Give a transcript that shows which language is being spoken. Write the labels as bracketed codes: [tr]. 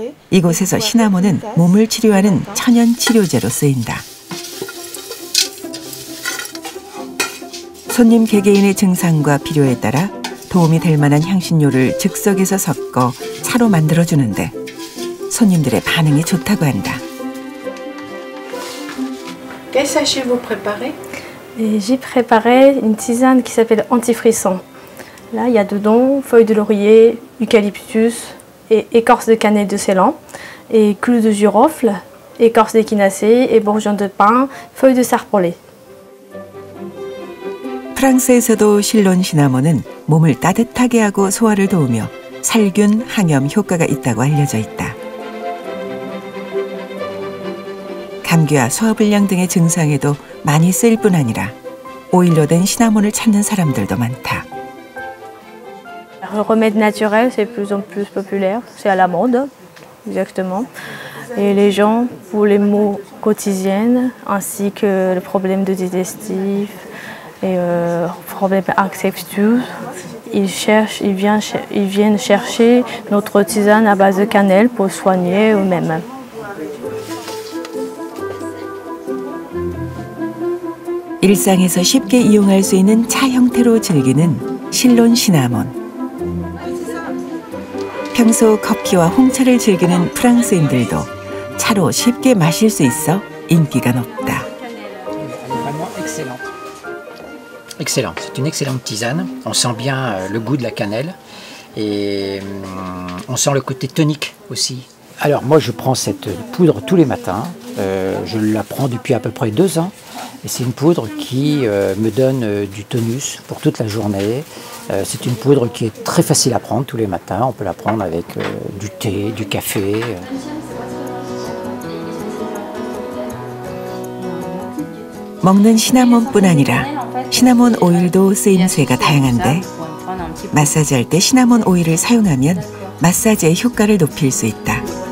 [ko] 이곳에서 시나몬은 몸을 치료하는 천연 치료제로 쓰인다. 손님 개개인의 증상과 필요에 따라 도움이 될 만한 향신료를 즉석에서 섞어 차로 만들어주는데 손님들의 반응이 좋다고 한다. [fr] Quel sachet vous préparez? J'ai préparé une tisane qui s'appelle antifrisson. Là, il y a dedans feuilles de laurier, eucalyptus, et écorce de cannelle de Ceylan, et clous de girofle, écorce d'échinacée, et bourgeons de pin, feuilles de sarpollet. [ko] 프랑스에서도 실론 시나몬은 몸을 따뜻하게 하고 소화를 도우며 살균, 항염 효과가 있다고 알려져 있다. 감기와 소화불량 등의 증상에도 많이 쓰일 뿐 아니라 오일로 된 시나몬을 찾는 사람들도 많다. [fr] Le remède naturel, c'est de plus en plus populaire. C'est à la mode, exactement. Et les gens, pour les maux quotidiennes, ainsi que le problème de digestif et problème infectieux, ils viennent chercher notre tisane à base de cannelle pour soigner eux-mêmes. [ko] 일상에서 쉽게 이용할 수 있는 차 형태로 즐기는 실론 시나몬. 평소 커피와 홍차를 즐기는 프랑스인들도 차로 쉽게 마실 수 있어 인기가 높다. [fr] Excellent, c'est une excellente tisane. On sent bien le goût de la cannelle et on sent le côté tonique aussi. Alors moi je prends cette poudre tous les matins, je la prends depuis à peu près 2 ans et c'est une poudre qui me donne du tonus pour toute la journée. C'est une poudre qui est très facile à prendre tous les matins, on peut la prendre avec du thé, du café. [ko] 먹는 시나몬뿐 아니라 시나몬 오일도 쓰임새가 다양한데 마사지할 때 시나몬 오일을 사용하면 마사지의 효과를 높일 수 있다.